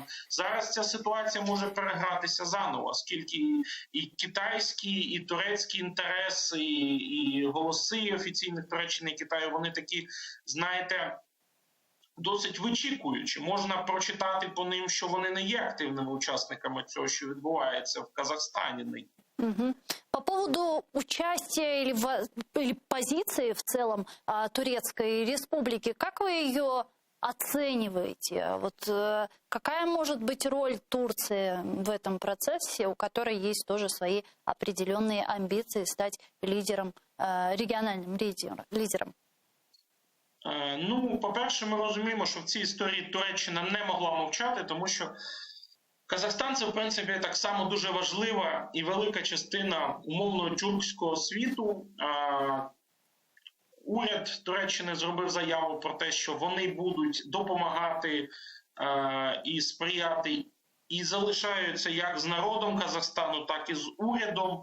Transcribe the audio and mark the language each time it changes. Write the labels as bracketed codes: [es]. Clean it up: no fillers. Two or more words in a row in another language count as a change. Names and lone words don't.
[uk] Зараз ця ситуація може перегратися заново, оскільки і китайські, і турецькі інтереси, і голоси офіційних Туреччини і Китаю, вони такі, знаєте, досить вичікуючі. Можна прочитати по ним, що вони не є активними учасниками цього, що відбувається в Казахстані. Угу. [ru] По поводу участия или позиции в целом Турецкой Республики, как вы ее оцениваете? Вот какая может быть роль Турции в этом процессе, у которой есть тоже свои определенные амбиции стать лидером, региональным лидером? Ну, [uk] по-перше, ми розуміємо, що в цій історії Туреччина не могла мовчати, тому що Казахстан – це, в принципі, так само дуже важлива і велика частина умовного тюркського світу. Уряд Туреччини зробив заяву про те, що вони будуть допомагати і сприяти, і залишаються як з народом Казахстану, так і з урядом.